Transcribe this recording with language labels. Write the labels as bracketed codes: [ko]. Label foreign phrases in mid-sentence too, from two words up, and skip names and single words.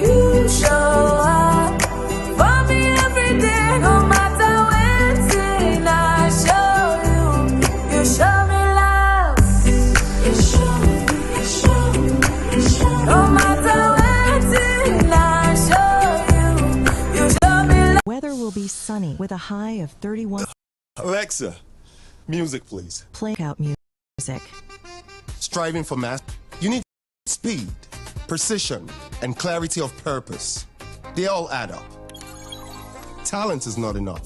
[en] You show up for me every day. No matter when I show you, you show me love. You show me. No matter when I show you, you show me love. Weather will be sunny with a high of 31. Alexa, music please. Play out music. Striving for mass, you need speed, precision, and clarity of purpose. They all add up. Talent is not enough.